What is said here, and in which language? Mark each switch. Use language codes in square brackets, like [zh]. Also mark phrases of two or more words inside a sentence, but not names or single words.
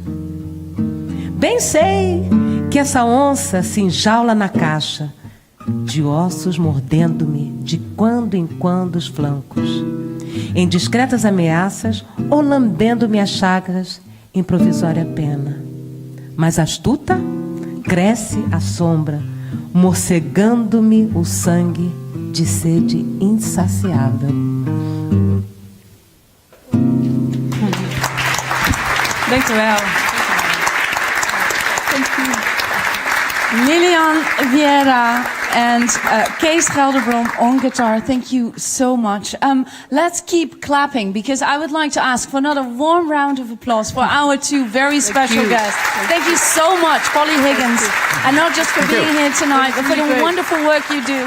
[pt] Bem sei que essa onça se enjaula na caixa, de ossos mordendo-me de quando em quando os flancos, em discretas ameaças ou lambendo-me as chagas em provisória pena. Mas astuta, cresce a sombra, morcegando-me o sangue de sede insaciável. [nl] Dank u wel. [en] Thank you. Lilian, Vieira, and Kees Gelderbrom on guitar. Thank you so much. Let's keep clapping because I would like to ask for another warm round of applause for our two very special guests. Thank you so much, Polly Higgins, and not just for being here tonight, but for the wonderful work you do.